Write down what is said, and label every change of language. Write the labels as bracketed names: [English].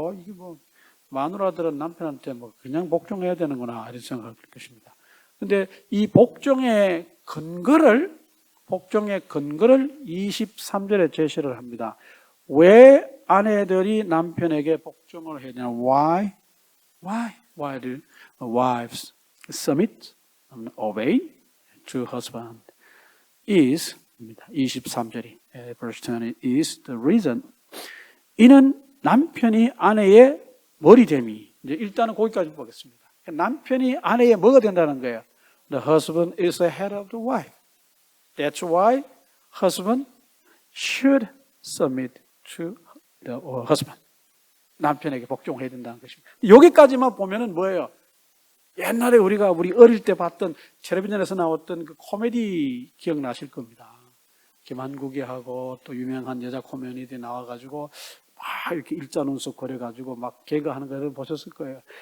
[Korean] 이게 뭐 마누라들은 남편한테 뭐 그냥 복종해야 되는구나 이런 생각을 할 것입니다. 근데 이 복종의 근거를 23절에 제시를 합니다. 왜 아내들이 남편에게 복종을 해야 되나? [English] Why do wives submit, obey to husband? Is [Korean] 23절이 [English] verse 20 is the reason. [Korean] 이는 남편이 아내의 머리됨이. 이제 일단은 거기까지 보겠습니다. 남편이 아내의 뭐가 된다는 거예요? [English] The husband is the head of the wife. That's why husband should submit to the husband. [Korean] 남편에게 복종해야 된다는 것입니다. 여기까지만 보면은 뭐예요? 옛날에 우리 어릴 때 봤던 텔레비전에서 나왔던 그 코미디 기억나실 겁니다. 김한국이 하고 또 유명한 여자 코미디언이 나와가지고 막 이렇게 일자눈썹 그려가지고 막 개그하는 거 보셨을 거예요.